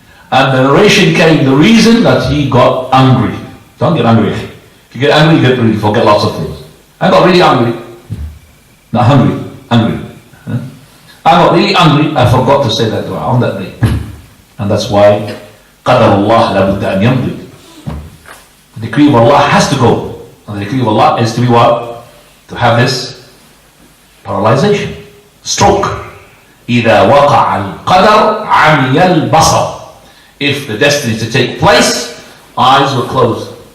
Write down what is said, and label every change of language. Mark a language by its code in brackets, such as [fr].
[en] And the narration came, the reason that he got angry. Don't get angry. If you get angry, you forget lots of things. I got really angry. Not hungry, angry. I got really angry, I forgot to say that dua on that day. And that's why [ar] قدر الله لابد أن يمضي. [en] The decree of Allah has to go. And the decree of Allah is to be what? To have this paralyzation, stroke. [ar] إذا وقع القدر عمي البصر. [en] If the destiny is to take place, eyes will close.